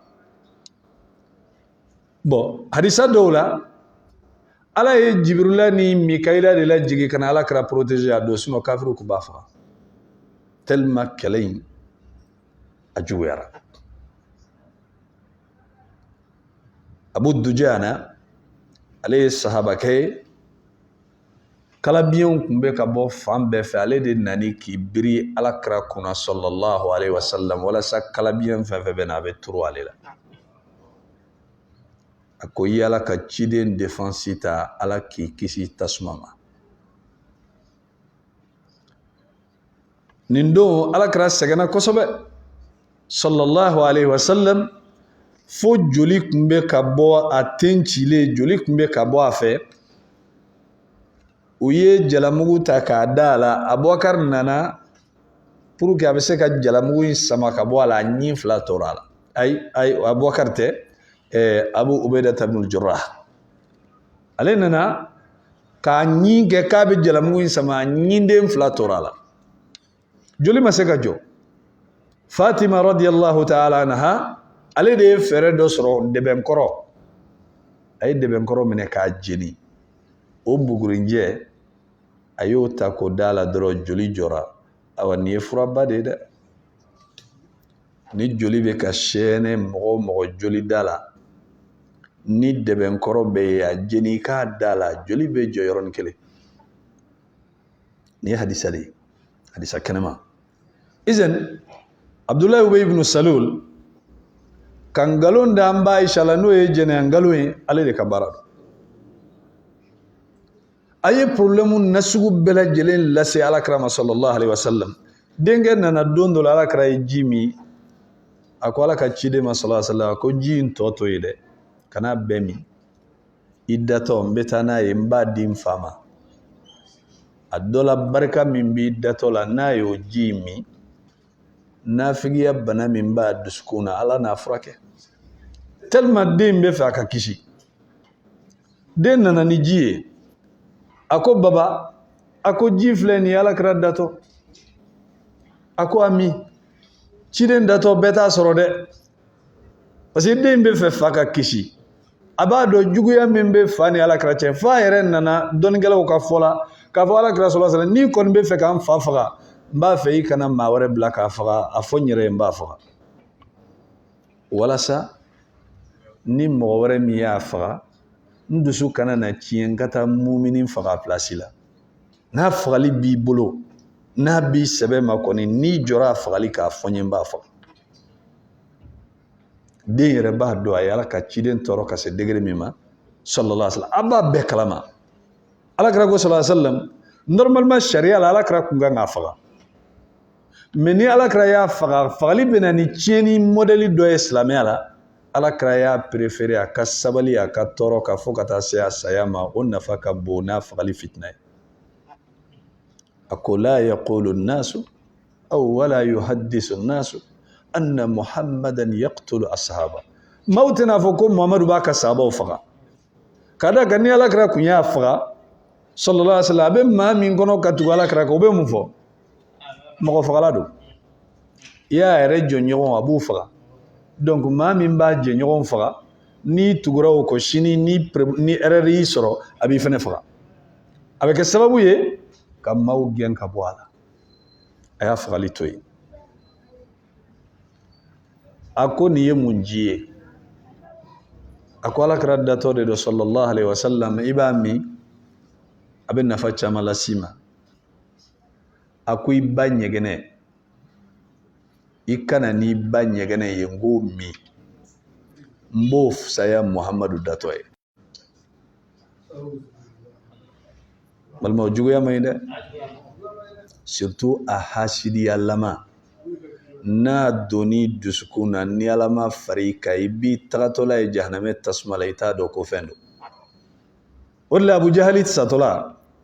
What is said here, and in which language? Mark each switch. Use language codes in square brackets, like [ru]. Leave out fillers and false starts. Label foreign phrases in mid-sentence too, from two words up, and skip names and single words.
[bm] bon hadisa dɔw la ala ye Jibrila ni Mikaila de lajigi ka na alakira protéger a don sinon kafiru kun b'a faga tellement kɛlɛ in a juguyara Abu Dujana ale ye sahabakɛ ye kalabiyɛnw kun bɛ ka bɔ fan bɛɛ fɛ ale de nani k'i biri alakira kunna [ar] صلى الله عليه وسلم [bm] walasa kalabiyɛn fɛn fɛn bɛ na a bɛ turu ale la a ko i ala ka ciden défense ta ala k'i kisi tasuma ma nin don alakira sɛgɛnna kosɛbɛ sallallahu alaihi wasallam fo joli kun bɛ ka bɔ a ten cilen joli kun bɛ ka bɔ a fɛ u ye jalamugu ta k'a da a la Abubakar nana pour que a bɛ se ka jalamugu in sama ka bɔ a la a ɲin 2 tora a la ayi Abubakar tɛ Abu Ubaida ibn al-Jarrah ale nana k'a ɲin kɛ k'a bɛ jalamugu in sama a ɲinden 2 tora a la joli ma se ka jɔ Fatima [ar] رضي الله تعالى عنها [bm] ale de ye fɛɛrɛ dɔ sɔrɔ dɛbɛnkɔrɔ a ye dɛbɛnkɔrɔ minɛ k'a jeni o bugurinjɛ a y'o ta k'o da la dɔrɔn joli jɔra awa nin ye furaba de ye dɛ ni joli bɛ ka sɛɛnɛ mɔgɔ joli da la ni dɛbɛnkɔrɔ bɛ ye a jeni k'a da la joli bɛ jɔ yɔrɔnin kelen ni ye hadisa de ye hadisa kɛnɛma izan Abdullahi Ubay ibn Salul ka ngalon da an ba Aisha la n'o ye jɛnɛya ngalon ye ale de ka baara don a ye problème na sugu bɛɛ lajɛlen lase alakira ma [ar] صلى الله عليه وسلم [bm] denkɛ nana don dɔ la alakira ye ji min a ko ala ka ciden ma [ar] صلى الله عليه وسلم [bm] ko ji in tɔ to ye dɛ kana bɛɛ min i datɔ n bɛ taa n'a ye n b'a di n fa ma a dɔ la barika min b'i datɔ la n'a y'o ji min nafigiya bana min b'a dusukun na ala n'a furakɛ tellement den bɛ fɛ a ka kisi den nana ni ji ye a ko baba a ko ji filɛ nin ye alakira datɔ a ko ami ciden datɔ bɛɛ t'a sɔrɔ dɛ parce que den bɛ fɛ fa ka kisi a b'a dɔn juguya min bɛ fa ni alakira cɛ fa yɛrɛ nana dɔnnikɛlaw ka fɔ la k'a fɔ alakira [ar] صلى الله عليه وسلم [bm] n'i kɔni bɛ fɛ k'an fa faga n b'a fɛ i kana maa wɛrɛ bila k'a faga a fɔ n yɛrɛ ye n b'a faga walasa ni mɔgɔ wɛrɛ min y'a faga n dusu kana na tiɲɛ n ka taa mumini faga place la n'a fagali b'i bolo n'a b'i sɛbɛ ma kɔni n'i jɔra a fagali k'a fɔ n ye n b'a faga den yɛrɛ b'a dɔn a ye ala ka ciden tɔɔrɔ ka se degré min ma [ar] صلى الله عليه وسلم [bm] a b'a bɛɛ kalama alakira ko [ar] صلى الله عليه وسلم [bm] normalement sariya la alakira kun kan k'a faga mais ni alakira y'a faga fagali bɛna ni tiɲɛni modèle dɔ ye silamɛya la alakira y'a préféré a ka sabali a ka tɔɔrɔ ka fɔ ka taa se a saya ma o nafa ka bon n'a fagali fitina ye a ko [ar] لا يقول الناس أو ولا يحدث الناس أن محمدا يقتل أصحاب [bm] maaw tɛna fɔ ko muhamadu b'a ka sahabaw faga ka da kan ni alakira kun y'a faga [ar] صلى الله عليه وسلم [bm] a bɛ maa min kɔnɔ ka tugu alakira kan o bɛ mun fɔ mɔgɔ fagala don i y'a yɛrɛ jɔɲɔgɔn a b'u faga donc maa min b'a jɛɲɔgɔn faga n'i tugura o kɔ sini ni erreur y'i sɔrɔ a b'i fɛnɛ faga a bɛ kɛ sababu ye ka maaw gɛn ka bɔ a la a y'a fagali to yen a ko nin ye mun ji ye a ko alakira datɔ de don [ar] صلى الله عليه وسلم [bm] i b'a min a bɛ nafa caman las'i ma a ko i ba ɲɛgɛnɛ i kana n'i ba ɲɛgɛnɛ ye n k'o min n b'o fisaya muhamadu datɔ ye balima o juguya man ɲi dɛ surtout a hasidiyalama n'a donni dusukun na ni ala ma fari kan i b'i tagatɔla ye jahanamɛ tasuma la i t'a dɔn ko fɛn don o de la abu jahali satɔla